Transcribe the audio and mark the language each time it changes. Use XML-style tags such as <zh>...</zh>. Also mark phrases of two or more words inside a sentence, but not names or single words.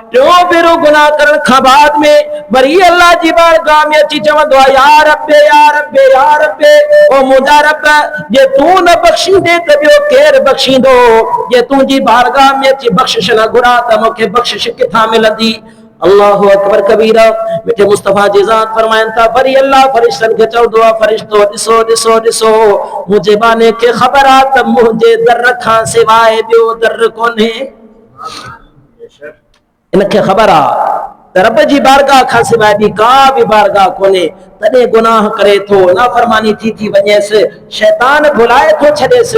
<sd>टियों भेरो गुनाह करण खां बाद में वरी अल्लाह जी बारगाह में अची चवंदो आहे</sd> <ar>يا ربي يا ربي يا ربي,</ar> <sd>ओ मुंहिंजा रब जे तूं न बख़्शींदे त ॿियो केरु बख़्शींदो? जे तुंहिंजी बारगाह में अची बख़्शिश न घुरां त मूंखे बख़्शिश किथां मिलंदी?</sd> <ar>الله أكبر كبيرا.</ar> <sd>मिठे मुस्तफ़ा जी ज़ात फरमाइनि था वरी अल्लाह फरिश्तनि खे चवंदो आहे फरिश्तो ॾिसो ॾिसो ॾिसो मुंहिंजे बाने खे ख़बर आहे त मुंहिंजे दर खां सवाइ ॿियो दर कोन्हे। इनखे ख़बर आहे त रब जी बारगाह खां सवाइ ॿी का बि बारगाह कोन्हे, तॾहिं गुनाह करे थो, नाफ़रमानी थी वञेसि, शैतान भुलाए थो छॾेसि।</sd>